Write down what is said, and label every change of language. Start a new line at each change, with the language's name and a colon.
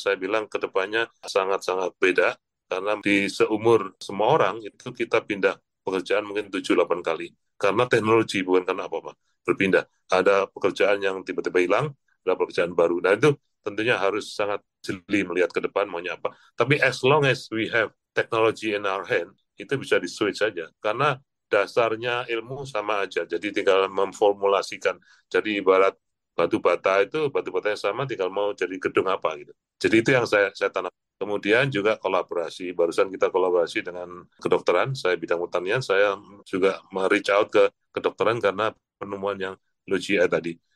Indonesian: Saya bilang ke depannya sangat-sangat beda, karena di seumur semua orang itu kita pindah pekerjaan mungkin 7-8 kali. Karena teknologi, bukan karena apa-apa. Berpindah. Ada pekerjaan yang tiba-tiba hilang, ada pekerjaan baru. Nah itu tentunya harus sangat jeli melihat ke depan maunya apa. Tapi
English: as long as we have technology in our hand,
Indonesian: itu bisa di-switch saja. Karena dasarnya ilmu sama aja. Jadi tinggal memformulasikan. Jadi ibarat batu bata itu, batu batanya sama, tinggal mau jadi gedung apa gitu. Jadi itu yang saya tanam. Kemudian juga kolaborasi. Barusan kita kolaborasi dengan kedokteran. Saya bidang pertanian, saya juga reach out ke kedokteran karena penemuan yang low GI tadi.